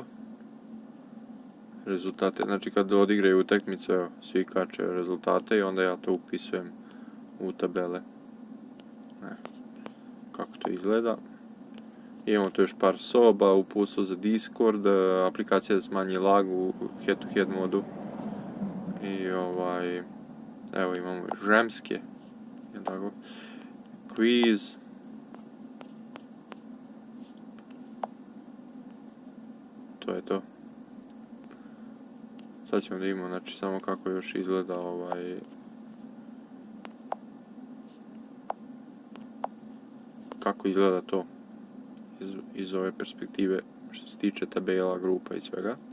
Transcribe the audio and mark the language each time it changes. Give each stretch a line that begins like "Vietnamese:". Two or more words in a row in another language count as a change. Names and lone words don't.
Serbian: Rezultate, znači kad odigraju utakmice, svi kačaju rezultate i onda ja to upisujem u tabele. Kako to izgleda. Imamo tu još par soba, uputstvo za Discord, aplikacija da smanji lag u
English: head-to-head
Serbian: modu. I evo imamo još žemske, tako, quiz. To je to. Sad ćemo da imamo, znači, samo kako još izgleda kako izgleda to iz ove perspektive što se tiče tabela, grupa i svega.